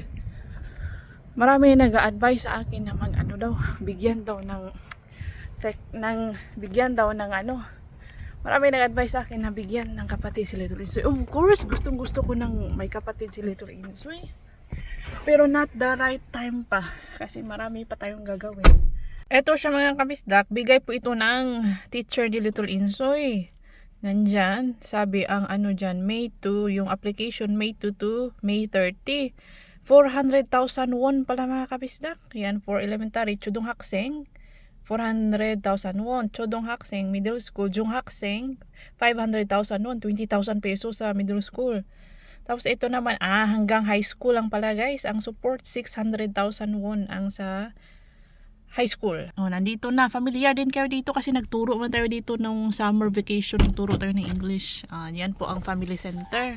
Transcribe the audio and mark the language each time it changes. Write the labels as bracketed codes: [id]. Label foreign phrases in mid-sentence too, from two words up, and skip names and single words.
[tl] Marami nag-a-advise sa akin na bigyan daw ng marami nag-advise sa akin na bigyan ng kapatid si Little Insoy. [en] Of course, [tl] gustong-gusto ko ng may kapatid si Little Insoy. Pero [en] not the right time [tl] pa kasi marami pa tayong gagawin. Eto siya mga kabisdak, bigay po ito ng teacher ni Little Insoy. Nandyan, sabi ang dyan, May 2, yung application May 2 to May 30. 400,000 won pala mga kabisdak. Yan, [en] for elementary, [ko] 초등학생. [tl] 400,000 won. [ko] 초등학생, [en] middle school. [ko] 중학생, [tl] 500,000 won. 20,000 pesos sa middle school. Tapos ito naman, hanggang high school lang pala guys. Ang support, 600,000 won ang sa high school. Nandito na. Familiar din kayo dito kasi nagturo man tayo dito nung [en] summer vacation. [tl] Nagturo tayo ng English. Yan po ang [en] family center.